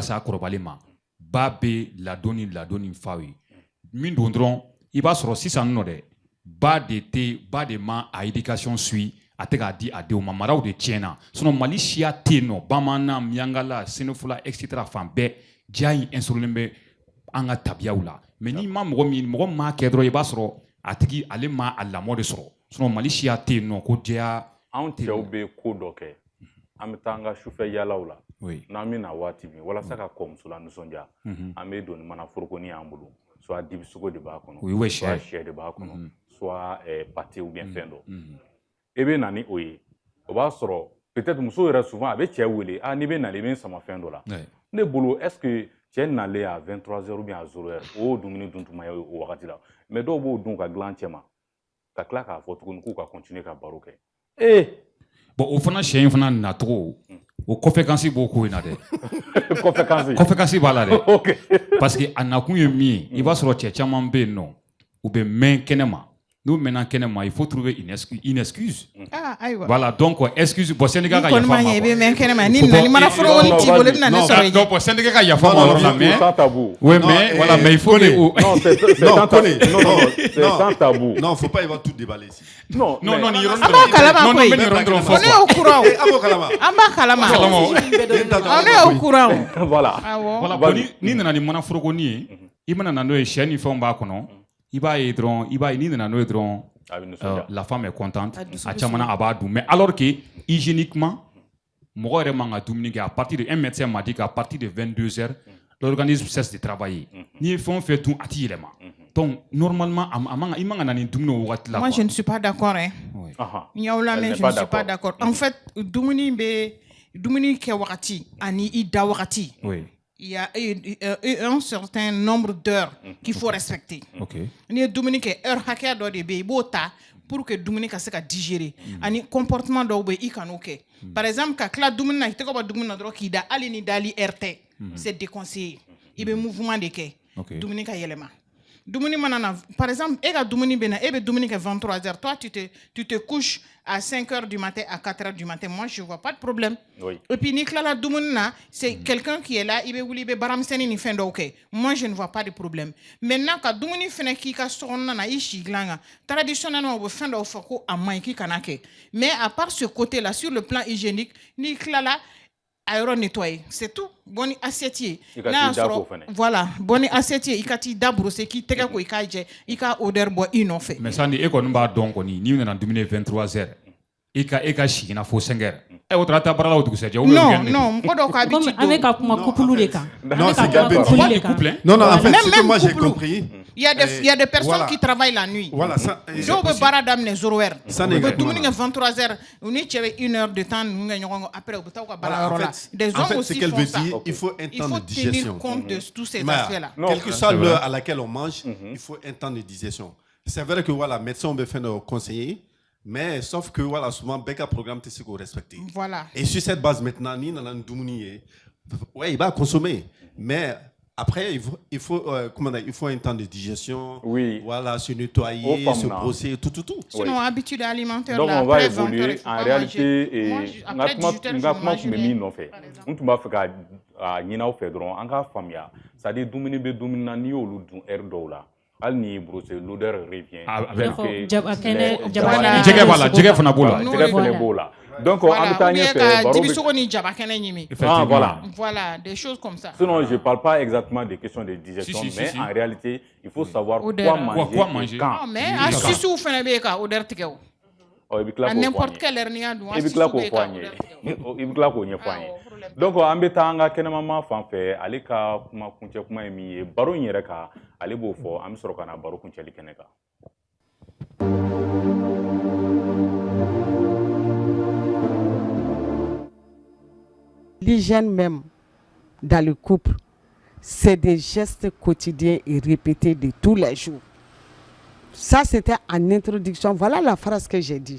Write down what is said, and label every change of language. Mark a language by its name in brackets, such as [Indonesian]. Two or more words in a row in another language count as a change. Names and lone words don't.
[Bambara] se a kɔrɔbalen ma ba bɛ ladonni faw ye min don dɔrɔn i b'a sɔrɔ sisan nɔ dɛ ba de ma a éducation suit a tɛ k'a di a denw ma maraw de tiɲɛna sinon Mali siya tɛ yen nɔ bamanan miyangala senufula etc fan bɛɛ jɛya in instauré bɛ an ka tabiyaw la mais n'i ma mɔgɔ min m'a kɛ dɔrɔn i b'a sɔrɔ a tigi ale ma a lamɔ de sɔrɔ sinon Mali siya tɛ yen nɔ ko jɛya anw cɛw bɛ ko dɔ kɛ an bɛ taa an ka sufɛ yaalaw la Oui. n'an bɛ na waati min walasa ka kɔmuso la nisɔndiya an bɛ don ni mana forokoni y'an bolo soit dibisogo de b'a kɔnɔ Oui, soit sɛ de b'a kɔnɔ soit [French] pâté ou bien [Bambara] fɛn dɔ e bɛ na ni o ye o b'a sɔrɔ peut-être muso yɛrɛ souvent a bɛ cɛ wele n'i bɛ nalen i bɛ n sama fɛn dɔ la ne bolo [French] est-ce que [Bambara] cɛ nalen [French] à 23h ou bien à 0h [Bambara] o dumuni dun tuma ye o wagati la mais dɔw b'o dun ka dilan cɛ ma ka tila k'a fɔ tuguni k'u ka continuer ka baro kɛ bon o fana sɛ in fana nacogo o conséquence b'o ko in na dɛ conséquence b'a la dɛ [French] parce que [Bambara] a nakun ye min ye i b'a sɔrɔ cɛ caman bɛ yen nɔ u bɛ mɛn kɛnɛ ma n'u mɛnna kɛnɛ ma [French] il faut trouver une excuse voilà donc excuse bon [Bambara] syndicat ka yafa ma quoi i bɛ mɛn kɛnɛ ma ni nana ni mana forokoni t'i bolo i bɛ na ne sɔrɔ yen [French] non bon syndicat [Bambara] ka yafa ma yɔrɔ la [French] mais oui mais voilà mais il faut que non c'est sans tabou non faut pas y avoir tout déballer ici non [Bambara] ni yɔrɔ an b'a kalama koyi [French] on est au courant [Bambara] an b'a kalama [French] on est au courant [Bambara] voilà bon ni nana ni mana forokoni ye i mana na n'o ye sɛ ni fɛnw b'a kɔnɔ i b'a ye ni nana n'o ye dɔrɔn [French] la femme est contente [Bambara] a caman a b'a dun [French] mais alors que hygiéniquement [Bambara] mɔgɔ yɛrɛ man ka dumuni kɛ [French] à partir de un médecin m'a dit qu'à partir de 22h l'organisme cesse de travailler [Bambara] n'i ye fɛn o fɛn dun a t'i yɛlɛma [French] donc normalement [Bambara] i man ka na ni dumuni o wagati la [French] moi je ne suis pas d'accord hein Nyaoula mais je ne suis pas d'accord en fait [Bambara] dumuni kɛ wagati ani i da wagati [French] il y a un certain nombre d'heures qu'il faut respecter. [Bambara] Ni dumuni kɛ heure hakɛya dɔ de bɛ i b'o ta [French] pour que [Bambara] dumuni ka se ka digérer ani comportement dɔw bɛ i kan'o kɛ [French] par exemple [Bambara] ka tila dumuni na i tɛgɛ bɔ dumuni na dɔrɔn k'i da hali ni dali heure tɛ [French] c'est déconseillé [Bambara] i bɛ mouvement de kɛ dumuni ka yɛlɛma dumuni mana na [French] par exemple [Bambara] e ka dumuni bɛ na e bɛ dumuni kɛ 23h [French] toi tu te couches à 5h du matin à 4h du matin moi je vois pas de problème et puis [Bambara] ni tilala dumuni na [French] c'est quelqu'un qui est là [Bambara] i bɛ wuli i bɛ baaramisɛnnin ni fɛn dɔw kɛ [French] moi je ne vois pas de problème maintenant [Bambara] ka dumuni fɛnɛ k'i ka sokɔnɔna na i si dilan kan traditionnellement u bɛ fɛn dɔw fɔ ko a man ɲi k'i kana kɛ [French] mais à part ce côté là sur le plan hygiénique [Bambara] n'i tilala a yɔrɔ [French] nettoyer c'est tout bon [Bambara] ni assiette ye n'a y'a sɔrɔ [French] voilà bon [Bambara] ni assiette ye i ka t'i da broser k'i tɛgɛ ko i k'a jɛ i ka odeur bɔ i nɔfɛ mais sani e kɔni b'a dɔn kɔni n'i nana dumuni 23h e ka sigina fo 5h o taara taa baara la o dugusɛjɛ non mɔgɔ dɔw ka habitude an bɛ ka kuma couple de kan [French] non c'est non en fait ce que moi j'ai compris il y a des personnes qui travaillent la nuit voilà ça [Bambara] dɔw bɛ baara daminɛ 0h u bɛ dumuni kɛ 23h u ni cɛ bɛ 1h [French] de temps [Bambara] ninnu kɛ ɲɔgɔn kɔ après u bɛ taa u ka baara yɔrɔ la [French] des hommes aussi font ça il faut un temps de digestion tenir compte de tous ces aspects là quelle que soit l'heure à laquelle on mange il faut un temps de digestion c'est vrai que voilà médecin [Bambara] bɛ fɛn dɔ [French] conseiller mais sauf que voilà souvent [Bambara] bɛɛ ka programme tɛ se k'o respecter [French] voilà et sur cette base maintenant [Bambara] ni nana ni dumuni ye [French] ouais il va consommer mais après il faut comment dire il faut un temps de digestion voilà se nettoyer se brosser tout sinon habitude alimentaire donc là on va évoluer en réalité [Bambara] n ka kuma tun bɛ min nɔfɛ n tun b'a fɛ ka ɲini aw fɛ dɔrɔn an k'a faamuya [French] c'est à dire [Bambara] dumuni bɛ dumuni na n'i y'olu dun heure dɔw la hali ni brosser [French] l'odeur revient [Bambara] jɛgɛ b'a la jɛgɛ fana b'o la jɛgɛ fana b'o la donc an bɛ taa ɲɛfɛ baro dibisogo ni jaba kɛnɛ ɲimi [French] voilà des choses comme ça sinon je parle pas exactement des questions de digestion mais en réalité il faut savoir quoi manger quand mais astuces [Bambara] fana bɛ ka odeur tigɛ o i bɛ tila k'o fɔ an ye [French] n'importe quelle heure [Bambara] n'i y'a dun i bɛ tila k'o fɔ an ye i bɛ tila k'o ɲɛfɔ an ye donc an bɛ taa an ka kɛnɛmama fan fɛ ale ka kuma kuncɛ kuma ye min ye baro in yɛrɛ kan ale b'o fɔ an bɛ sɔrɔ ka na baro kuncɛli kɛnɛ kan. [French] L'hygiène même dans le couple, c'est des gestes quotidiens et répétés de tous les jours. Ça, c'était en introduction. Voilà la phrase que j'ai dit.